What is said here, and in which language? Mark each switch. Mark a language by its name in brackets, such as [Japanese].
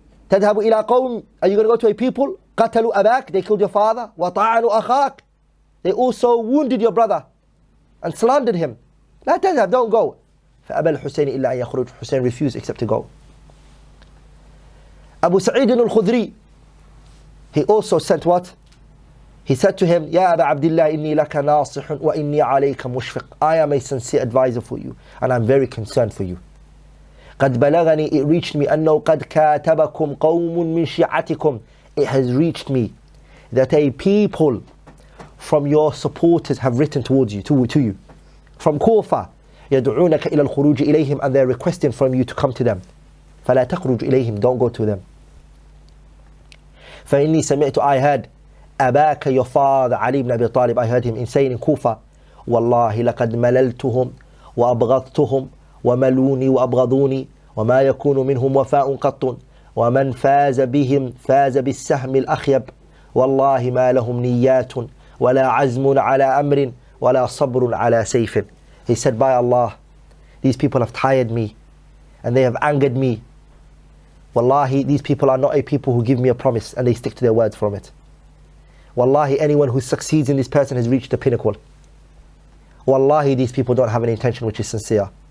[English] تذهب إلى قوم, are you going to go to a people? قتلوا أباك, they killed your father. وطعنوا أخاك, they also wounded your brother and slandered him. لا تذهب, don't go. [Arabic] فأبى الحسين إلا أن يخرج. [English] Hussain refused except to go. Abu Sa'id al-Khudri, he also sent what? [Arabic] He said to him, يا أبا عبد الله إني لك ناصح وإني عليك مشفق. [English] I am a sincere advisor for you and I'm very concerned for you. [Arabic] قد بلغني, it reached me, أنه قد كاتبكم قوم من شيعتكم. [English] It has reached me that a people from your supporters have written towards you, to you, from Kufa. يدعونك إلى الخروج إليهم, and they're requesting from you to come to them. فلا تخرج إليهم, don't go to them. [Arabic] فإني سمعت, I heard, أباك, your father, Ali ibn Abi Talib, I heard him saying in Kufa, والله لقد مللتهم وأبغضتهم وملوني وأبغضوني وما يكون منهم وفاء قط ومن فاز بهم فاز بالسهم الأخيب والله ما لهم نيات ولا عزم على أمر ولا صبر على سيف. [English] He said, by Allah, these people have tired me and they have angered me. Wallahi, these people are not a people who give me a promise and they stick to their words from it. Wallahi, anyone who succeeds in this person has reached the pinnacle. Wallahi, these people don't have an intention which is sincere.